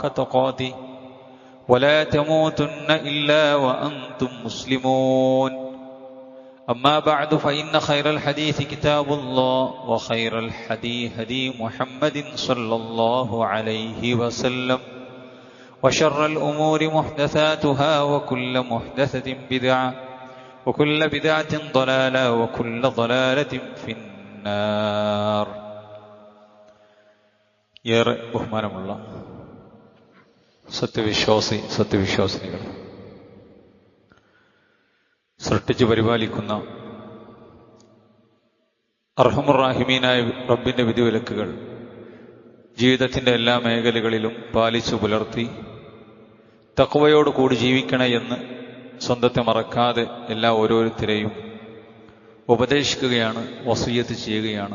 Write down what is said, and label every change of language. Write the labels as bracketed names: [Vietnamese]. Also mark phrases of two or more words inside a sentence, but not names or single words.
[Arabic] تقاته ولا تموتن إلا وأنتم مسلمون أما بعد فإن خير الحديث كتاب الله وخير الهدي هدي محمد صلى الله عليه وسلم وشر الأمور محدثاتها وكل محدثة بدعة وكل بدعة ضلالة وكل ضلالة في النار. [Malayalam] ഏറെ ബഹുമാനമുള്ള സത്യവിശ്വാസിനികൾ, സൃഷ്ടിച്ചു പരിപാലിക്കുന്ന അർഹമുർ-റാഹിമീനായ റബ്ബിന്റെ വിധിവിലക്കുകൾ ജീവിതത്തിന്റെ എല്ലാ മേഖലകളിലും പാലിച്ചു പുലർത്തി തഖ്വയോട് കൂടി ജീവിക്കണേ എന്ന് സ്വന്തത്തെ മറക്കാതെ എല്ലാ ഓരോരുത്തരെയും ഉപദേശിക്കുകയാണ്, വസിയ്യത്ത് ചെയ്യുകയാണ്.